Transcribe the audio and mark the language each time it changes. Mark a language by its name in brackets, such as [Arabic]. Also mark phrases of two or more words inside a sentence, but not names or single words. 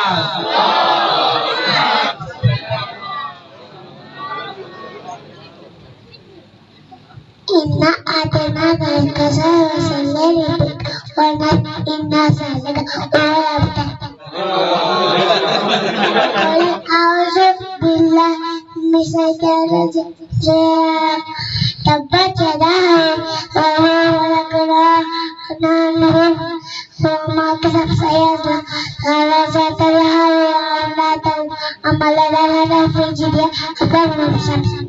[Arabic] إنا أعطيناك الكوثر فصل لربك وانحر إن شانئك هو الأبتر أعوذ بالله من الشيطان الرجيم تبت يدا وما كسب سيصلى نارا ذات لهب وامرأة حمالة الحطب في جيدها حبل من مسد